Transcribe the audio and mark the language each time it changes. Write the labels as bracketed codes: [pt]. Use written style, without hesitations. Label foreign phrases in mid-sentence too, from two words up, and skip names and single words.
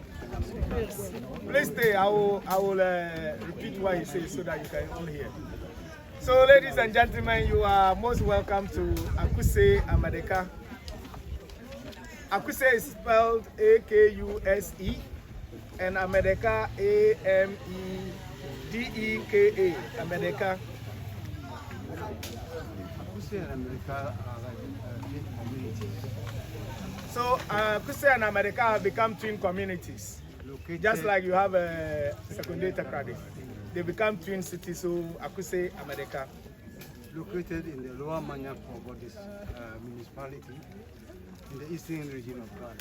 [en] Please stay. I will repeat what he says so that you can all hear. So, ladies and gentlemen, you are most welcome to Akuse Amedeka. Akuse is spelled A-K-U-S-E, and Amedeka A-M-E-D-E-K-A. Amedeka. Akuse and Amedeka are like twin communities. So, Akuse and Amedeka have become twin communities. Located, Just like you have a secondary Takrade. They become twin cities, so Akuse Amedeka. located in the Lower Manya Krobo municipality in the eastern region of Ghana.